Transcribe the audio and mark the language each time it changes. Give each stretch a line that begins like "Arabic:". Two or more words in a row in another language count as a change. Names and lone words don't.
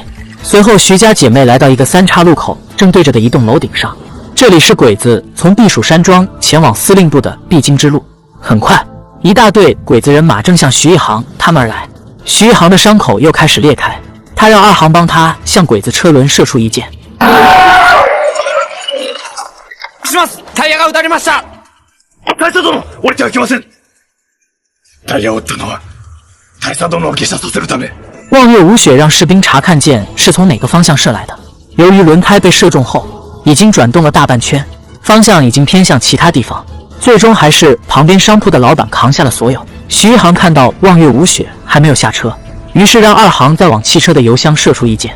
Chinese: 随后，徐家姐妹来到一个三岔路口正对着的一栋楼顶上，这里是鬼子从避暑山庄前往司令部的必经之路。很快，一大队鬼子人马正向徐一航他们而来。徐一航的伤口又开始裂开，他让二航帮他向鬼子车轮射出一箭。
Japanese: タイヤが撃たれました。大佐殿、降りてはいけません。タイヤを撃ったのは大佐殿を下車させるため。
Chinese: 望月无雪让士兵查看箭是从哪个方向射来的。由于轮胎被射中后已经转动了大半圈，方向已经偏向其他地方，最终还是旁边商铺的老板扛下了所有。徐一航看到望月无雪还没有下车，于是让二航再往汽车的油箱射出一箭。